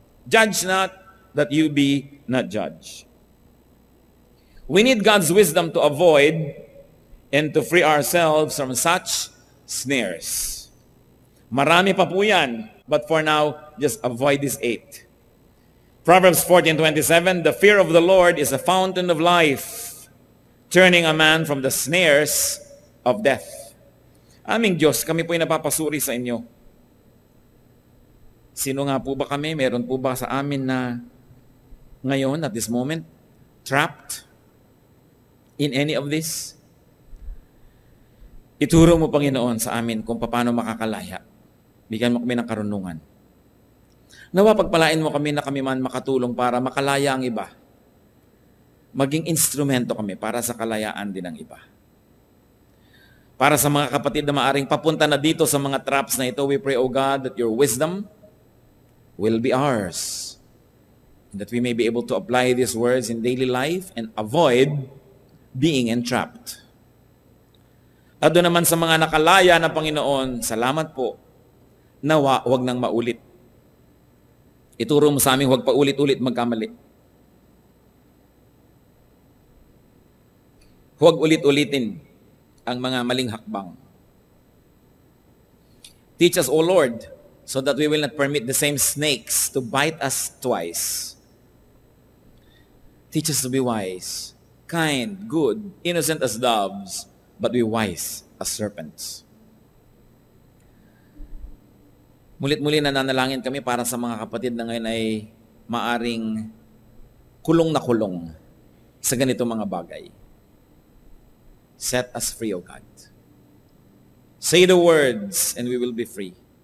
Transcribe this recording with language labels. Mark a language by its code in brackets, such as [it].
[en] Judge not, that you be not judged. We need God's wisdom to avoid and to free ourselves from such snares. [tl] Marami pa po yan, [en] but for now, just avoid this 8. Proverbs 14:27, the fear of the Lord is a fountain of life, turning a man from the snares of death. [tl] Aming Diyos, kami po ay napapasuri sa inyo. Sino nga po ba kami? Meron po ba sa amin na ngayon, [en] at this moment, trapped in any of this? [tl] Ituro mo, Panginoon, sa amin kung paano makakalaya. Bigyan mo kami ng karunungan. Nawa pagpalain mo kami na kami man makatulong para makalaya ang iba. Maging instrumento kami para sa kalayaan din ng iba. Para sa mga kapatid na maaring papunta na dito sa mga traps na ito, [en] we pray, O God, that your wisdom will be ours. And that we may be able to apply these words in daily life and avoid being entrapped. [tl] At doon naman sa mga nakalaya na Panginoon, salamat po. Nawa, huwag nang maulit. Ituro mo sa amin, huwag pa ulit-ulit magkamali. Huwag ulit-ulitin ang mga maling hakbang. [en] Teach us, O Lord, so that we will not permit the same snakes to bite us twice. Teach us to be wise, kind, good, innocent as doves, but be wise as serpents. [tl] Mulit-muli nananalangin kami para sa mga kapatid na ngayon ay maaring kulong na kulong sa ganito mga bagay. [en] Set us free, O God. Say the words and we will be free.